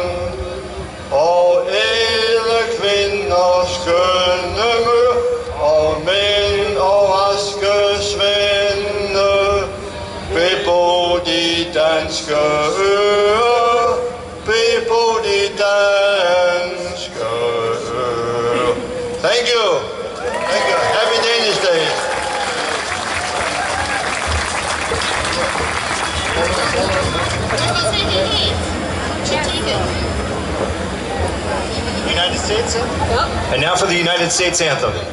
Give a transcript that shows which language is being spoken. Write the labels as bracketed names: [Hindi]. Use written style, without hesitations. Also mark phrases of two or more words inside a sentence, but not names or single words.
[Danish] Og ædle kvinder skønne mør, og mænd og raske svende, bebo de danske øer, bebo de danske øer. [English] Thank you. Thank you. Happy Danish Days. United States anthem? Yep. And now for the United States anthem.